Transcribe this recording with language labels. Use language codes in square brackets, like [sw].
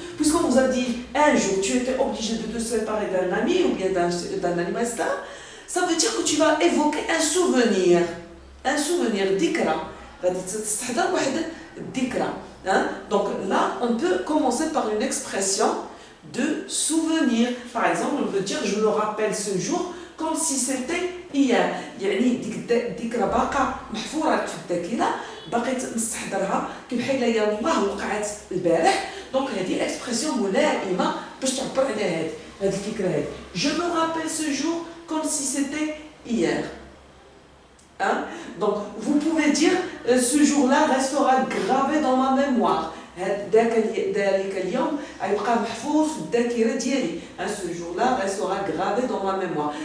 [fr] Puisqu'on vous a dit, un jour, tu étais obligé de te séparer d'un ami ou bien d'un animateur, ça veut dire que tu vas évoquer un souvenir, d'ikra. Donc là, on peut commencer par une expression de souvenir. Par exemple, on peut dire, je me rappelle ce jour comme si c'était hier. [ar] يعني ديك باقه محفوره في الذاكره بقيت نستحضرها كبحال يلاه وقعت البارح. دونك هذه اكسبرسيون ملائمه باش تعبر على هذه الفكره هذه. [fr] Je me rappelle ce jour comme si c'était hier. Hein? Donc vous pouvez dire ce jour-là restera gravé dans ma mémoire. Ce jour-là restera gravé dans ma mémoire.